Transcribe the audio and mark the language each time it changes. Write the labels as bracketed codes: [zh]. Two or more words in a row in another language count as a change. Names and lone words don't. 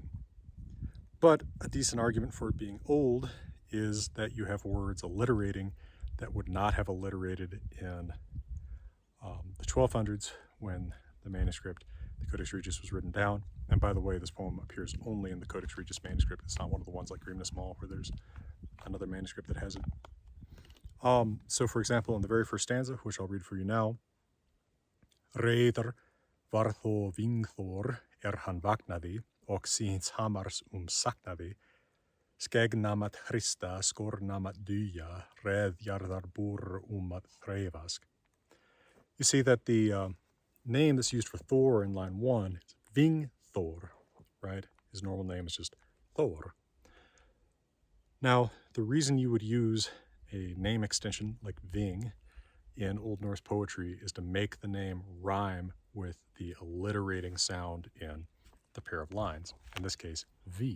[en] But a decent argument for it being old is that you have words alliterating that would not have alliterated in the 1200s when the manuscript, the Codex Regius, was written down. And by the way, this poem appears only in the Codex Regius manuscript. It's not one of the ones like Grímnismál where there's another manuscript that has it. So for example, in the very first stanza, which I'll read for you now, [non] Reiðr var þó Vingþór hann vaknaði og síns hamars saknaði, skeggnamat Hrista skornamat duja, reðjarðar búr að þreifask. [en] You see that the name that's used for Thor in line 1 is Vingþór, right? His normal name is just Thor. Now, the reason you would use a name extension like Ving in Old Norse poetry is to make the name rhyme with the alliterating sound in the pair of lines, in this case, V.